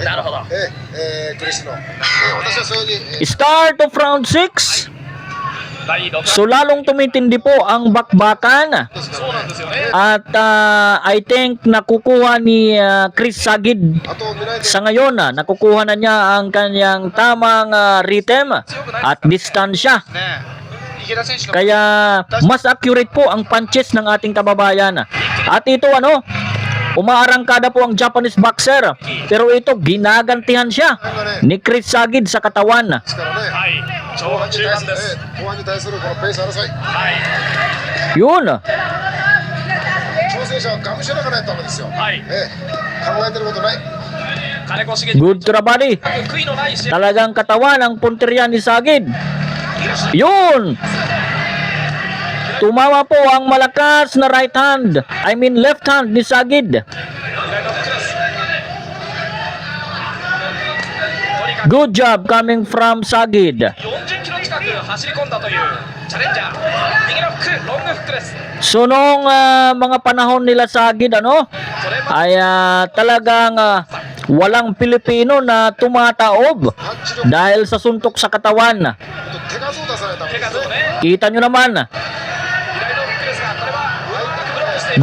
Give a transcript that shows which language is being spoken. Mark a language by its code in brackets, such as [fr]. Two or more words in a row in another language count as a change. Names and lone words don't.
[ja] なるほどクリスの、私はそういうふうに、 [en] Start of round 6. [ja] 第6 [tl] So lalong tumitindi po ang bakbakan. [ja] そうなんですよね。 [tl] At [en] I think [tl] nakukuha ni Chris Sagid [ja] あと見ないで [tl] sa ngayon. Nakukuha na niya ang kanyang tamang rhythm at distansya. [ja] ね、池田選手が [tl] Kaya mas accurate po ang punches ng ating kababayan. At ito ano, umaarangkada po ang [en] Japanese boxer. [tl] Pero ito ginagantihan siya ni Chris Sagid sa katawan. [ja] ですからね、はい。超後半に中盤です。後半に対するこのペース争い、はい。 [tl] Yun. [ja] 挑戦者はがむしゃらかないとダメですよ。はい。考えてることない。金子茂 [en] Good to the body. [ja] 悔いのない試合。 [tl] Talagang katawan ang punteriya ni Sagid. Yun! Tumama po ang malakas na right hand. [en] I mean left hand ni Sagid. Good job coming from Sagid. [ja] 40キロ近く走り込んだというチャレンジャー。右のフック、ロングフックです。 [tl] So nung mga panahon nila Sagid ano, ay talagang walang Pilipino na tumataob [ja] パンチ力、 [tl] dahil sa suntok sa katawan. [ja] 手数を出さないとダメ手ですね。数をね。 [tl] Kita nyo naman. [ja] 左のフックですが、これはブロックしている。